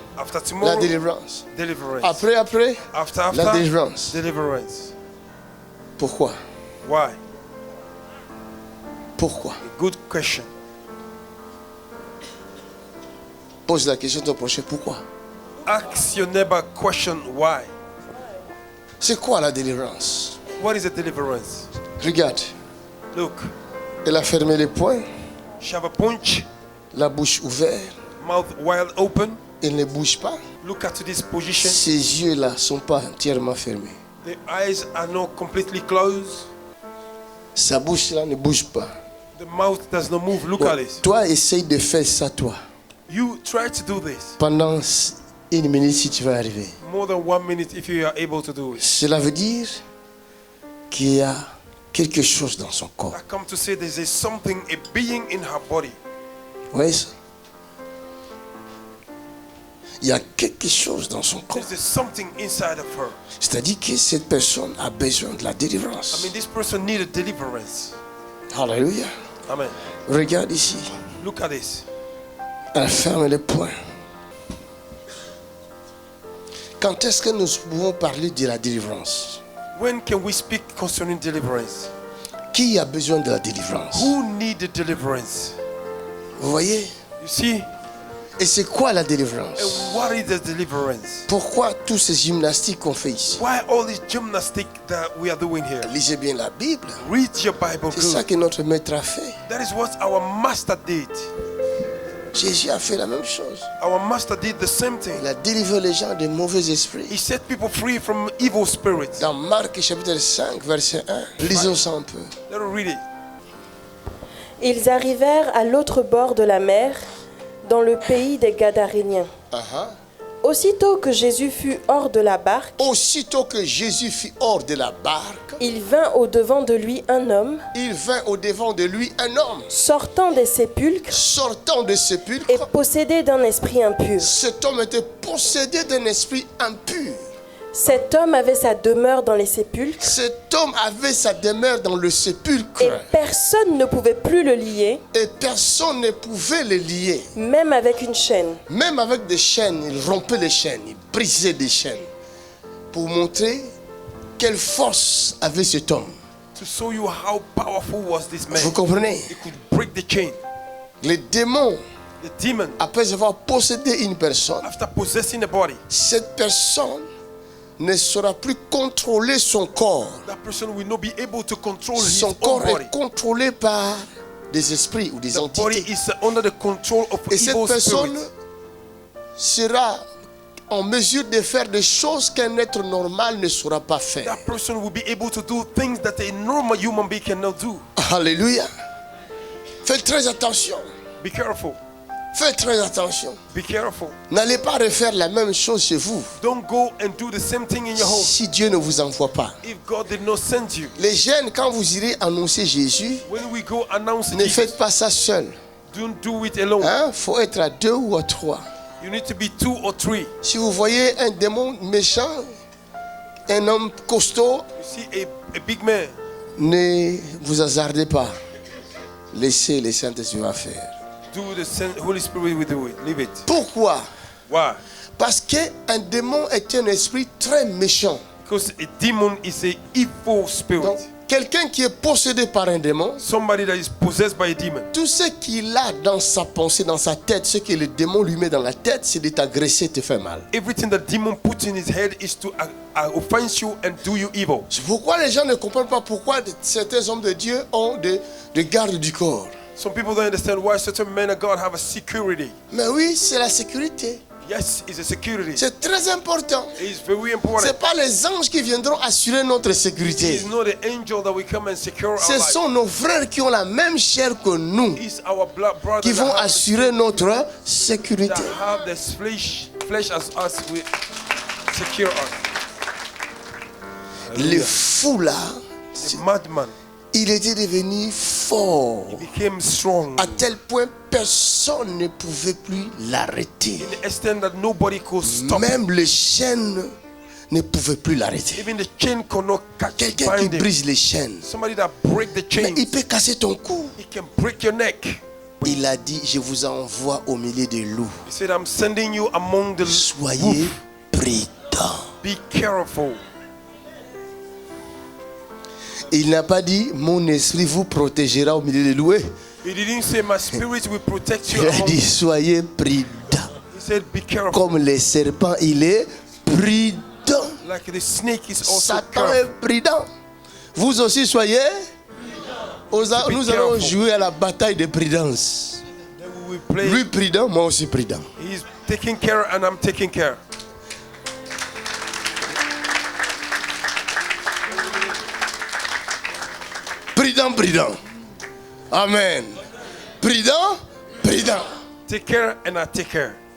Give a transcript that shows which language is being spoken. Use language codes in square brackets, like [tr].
[en] After [fr] la [en] tomorrow, [fr] délivrance. [en] deliverance. [fr] Après, [en] After, [fr] la délivrance. [en] deliverance. [fr] Pourquoi? [en] Why? [fr] Pourquoi? [en] Good question. [fr] Pose la question à ton prochain. Pourquoi? [en] Ask your neighbor question why. [fr] C'est quoi la délivrance? [en] What is a deliverance? [fr] Regarde, [en] Look, [fr] elle a fermé les poings, [en] she have a punch, [fr] la bouche ouverte, [en] mouth wide open. [fr] elle ne bouge pas. [en] Look at this position. [fr] Ses yeux-là ne sont pas entièrement fermés. [en] The eyes are not completely closed. [fr] Sa bouche-là ne bouge pas. [en] The mouth does not move. Look [fr] Bon, [en] at it. [fr] toi, essaye de faire ça, toi. [en] You try to do this [fr] Pendant une minute, si tu vas arriver. [en] more than 1 minute if you are able to do it. [fr] Cela veut dire qu'il y a quelque chose dans son corps. [en] I come to say there is something, a being in her body. [fr] Vous voyez ça? Il y a quelque chose dans son corps. [en] There is something inside of her. [fr] C'est-à-dire que cette personne a besoin de la [en] I [fr] délivrance. [en] mean, this person needed deliverance. [fr] Alléluia. [en] Amen. [fr] Regarde ici. [en] Look at this. [fr] Elle ferme les poings. Quand est-ce que nous pouvons parler de la délivrance? [en] When can we speak concerning deliverance? [fr] Qui a besoin de la délivrance? [en] Who needed deliverance? [fr] Vous voyez? [en] You see? [fr] Et c'est quoi la délivrance? [en] And what is the deliverance? [fr] Pourquoi tous ces gymnastiques qu'on fait ici? [en] Why all this gymnastic that we are doing here? [fr] Lisez bien la Bible. [en] Read your Bible [fr] C'est ça [en] good. [fr] que notre maître a fait. [en] That is what our master did. [fr] Jésus a fait la même chose. [en] Our master did the same thing. [fr] Il a délivré les gens des mauvais esprits. [en] He set people free from evil spirits. [fr] Dans Marc chapitre 5, verset 1. Lisons ça un peu. [en] Let us read it. [fr] Ils arrivèrent à l'autre bord de la mer, dans le pays des Gadaréniens. Aussitôt que Jésus fut hors de la barque, Aussitôt que Jésus fut hors de la barque, il vint au-devant de lui un homme, il vint au-devant de lui un homme sortant des sépulcres sortant de sépulcre. et possédé d'un esprit impur. Cet homme était possédé d'un esprit impur. Cet homme avait sa demeure dans les sépulcres Cet homme avait sa demeure dans le sépulcre. et personne ne pouvait plus le lier, Et personne ne pouvait le lier. même avec une chaîne. Même avec des chaînes, il rompait les chaînes, il brisait des chaînes. Pour montrer quelle force avait cet homme. [en] To show you how powerful was this man. [fr] Vous comprenez? [en] He could break the chain. [fr] Les démons, [en] The demon, [fr] après avoir possédé une personne, [en] after possessing the body, [fr] cette personne ne saura plus contrôler son corps. [en] that person will not be able to control his [fr] Son [en] own [fr] corps [en] body. [fr] est contrôlé par des esprits ou des [en] The body [fr] entités. [en] is under the control of [fr] Et cette [en] evil [fr] personne [en] spirits. [fr] sera en mesure de faire des choses qu'un être normal ne saura pas faire. [en] That person will be able to do things that a normal human being cannot do. [fr] Alléluia. Faites très attention. [en] Be careful. [fr] Faites très attention. [en] Be careful. [fr] N'allez pas refaire la même chose chez vous [en] Don't go and do the same thing in your home [fr] si Dieu ne vous envoie pas. [en] if God did not send you. [fr] Les jeunes, quand vous irez annoncer Jésus, [en] When we go announce [fr] ne [en] Jesus, [fr] faites pas ça seul. [en] don't do it alone. [fr] Il faut être à 2 ou à 3. [en] You need to be 2 or 3. You [fr] Si vous voyez un démon méchant, un homme costaud, [en] see a big man, [fr] ne vous hasardez pas. Laissez les Saint-Esprit faire. [en] do the Holy Spirit will do it. Leave it. [fr] Pourquoi? [en] Why? [fr] Parce qu'un démon est un esprit très méchant. [en] Because a demon is a evil spirit. [fr] Donc, quelqu'un qui est possédé par un démon, [en] Somebody that is possessed by a demon. [fr] tout ce qu'il a dans sa pensée, dans sa tête, ce que le démon lui met dans la tête, c'est de t'agresser, te faire mal. [en] Everything that demon puts in his head is to offense you and do you evil. [fr] C'est pourquoi les gens ne comprennent pas pourquoi certains hommes de Dieu ont des gardes du corps. [en] Some people don't understand why certain men of God have a security. [fr] Mais oui, c'est la sécurité. [en] Yes, it's a security. [fr] C'est très important. [en] It's very [fr] Ce [en] important. [fr] n'est pas les anges qui viendront assurer notre sécurité. [en] It's not the angel that will come and secure our [fr] Ce [en] life. [fr] sont nos frères qui ont la même chair que nous [en] It's our blood brothers [fr] qui vont [en] that have, [fr] assurer notre sécurité. [en] that have the flesh as us will secure us. [fr] Le fou là, [en] The madman, [fr] il était devenu fort. [en] he became strong [fr] À tel point, personne ne pouvait plus l'arrêter. [en] in the extent that nobody could stop. [fr] Même les chaînes ne pouvaient plus l'arrêter. [en] Even the chain could not catch [fr] Quelqu'un qui [en] bind him. [fr] brise les chaînes, [en] Somebody that break the [fr] mais [en] chain, [fr] il peut casser ton cou. [en] he can break your neck. [fr] Il a dit, je vous envoie au milieu des loups. [en] He said, I'm sending you among the [fr] Soyez [en] wolf. [fr] prudents. [en] Be careful. [fr] Il n'a pas dit, mon esprit vous protégera au milieu des loups. [en] He didn't say my spirit will protect you [fr] Il a [en] among. [fr] dit, [en] He [fr] soyez prudents. [en] said, be careful. [fr] Comme les serpents, il est prudent. [en] Like the snake is also [fr] Satan [en] careful. [fr] est prudent. Vous aussi soyez. Nous allons [en] careful. [fr] jouer à la bataille de prudence. [en] Then we will play. [fr] Lui prudent, moi aussi prudent. [en] He's taking care and I'm taking care. [fr] Prudent, prudent. Amen. Prudent, prudent. [en] Take care and I take care.